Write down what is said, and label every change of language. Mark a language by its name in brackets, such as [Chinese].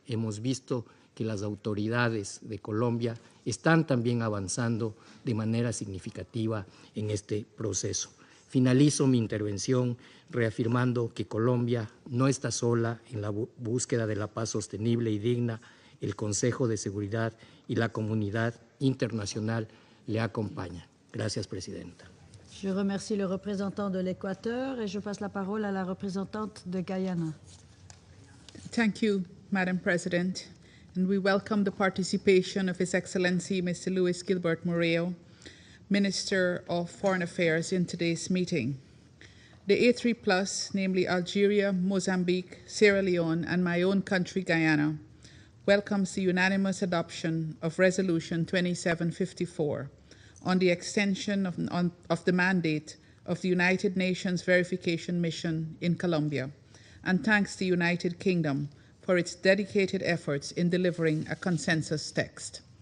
[Spanish] Hemos visto que las autoridades de Colombia están también avanzando de manera significativa en este proceso. Finalizo mi intervención reafirmando que Colombia no está sola en la búsqueda de la paz sostenible y digna. El Consejo de Seguridad y la comunidad internacional le acompañan. Gracias, Presidenta. [French] Je remercie le représentant de l'Équateur et je passe la parole à la représentante de Guyana. [English] Thank you, Madam President, and we welcome the participation of His Excellency Mr. Luis Gilbert Moreo, Minister of Foreign Affairs, in today's meeting. The A3+, namely Algeria, Mozambique, Sierra Leone, and my own country, Guyana, welcomes the unanimous adoption of Resolution 2754 on the extension of the mandate of the United Nations Verification Mission in Colombia, and thanks the United Kingdom for its dedicated efforts in delivering a consensus text.